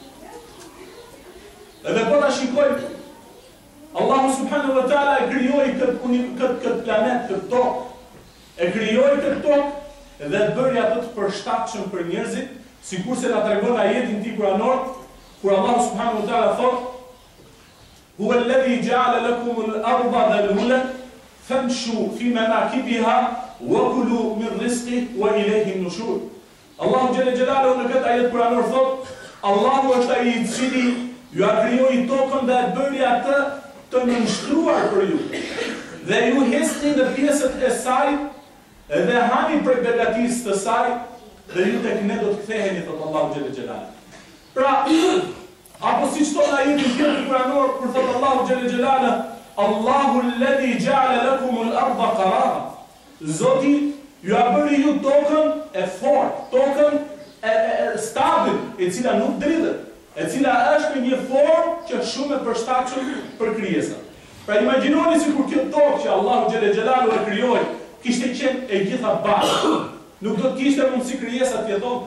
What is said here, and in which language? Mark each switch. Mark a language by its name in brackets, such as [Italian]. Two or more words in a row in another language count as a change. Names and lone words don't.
[Albanian] Edhe po ta shikojmë, Allahu [Arabic] سبحانه وتعالى [Albanian] e krijoi këtë planet, këtë tokë, e krijoi këtë tokë dhe bëri atë të përshtatshëm për njerëzit, sikurse na tregon ajetin e tij kuranor, kur Allahu [Arabic] سبحانه وتعالى [Albanian] thotë: [Arabic] "هو الذي جعل لكم الأرض ذلولا فامشوا في مناكبها وَكُلُوا مِنْ رِزْقِهِ وَإِلَيْهِ النُّشُورُ." [Albanian] Allahu [Arabic] جل جلاله [Albanian] në këtë ajet kuranor thotë, Allahu është ai i cili ju krijoi tokën dhe e bëri atë të nënshtruar për ju. Dhe ju hesni në pjesët e saj dhe hani prej begatisë të saj dhe ju tek ne do të ktheheni, thotë Allahu [Arabic] جل جلاله. [Albanian] Pra, apo siç thonë ajeti tjetër kuranor kur thotë Allahu [Arabic] جل جلاله, الله الذي جعل لكم الأرض قرارا. [Albanian] Zoti ju a bëri ju tokën e fortë, tokën e stabil, e cila nuk dridhet, e cila është në një formë që është shumë e përshtatshme për krijesat. Pra imagjinoni sikur kjo tokë që Allahu [Arabic] جل جلاله [Albanian] e krijoi kishte qenë e gjitha bashkë, nuk do të kishte mundësi krijesa të jetonte.